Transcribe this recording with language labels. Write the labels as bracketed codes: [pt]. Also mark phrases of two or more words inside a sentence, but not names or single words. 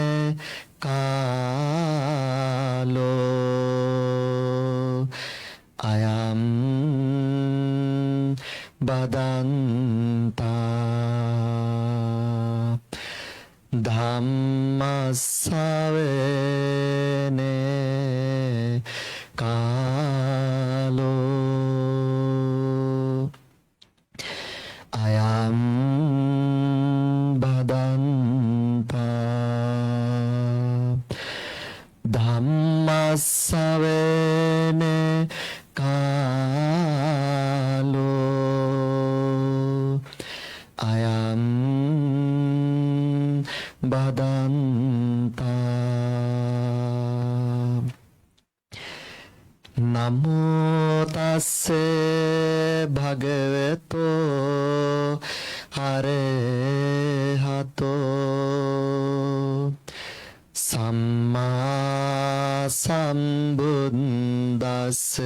[pi] කාලෝ අයං බදන්තා ධම්මස්සවන කාලෝ අයං ධම්මස්සවන කාලෝ අයං බදන්තා නමෝ තස්ස භගවතෝ අරහතෝ සම්මා සම්බුද්දස්ස